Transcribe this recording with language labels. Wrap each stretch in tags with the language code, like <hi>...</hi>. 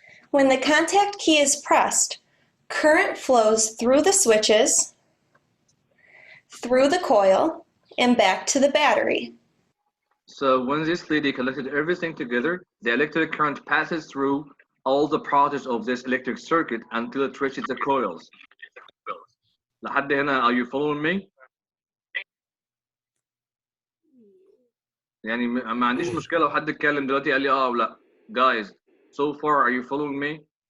<en>When the contact key is pressed, current flows through the switches, through the coil, and back to the battery. So when this lady collected everything together, the electric current passes through all the parts of this electric circuit until it reaches the coils.</en> <ar>لحد هنا</ar> <en>are you following me؟</en> <ar>يعني ما عنديش مشكلة لو حد اتكلم دلوقتي قال لي اه او لا.</ar> <en>Guys, so far are you following me؟</en>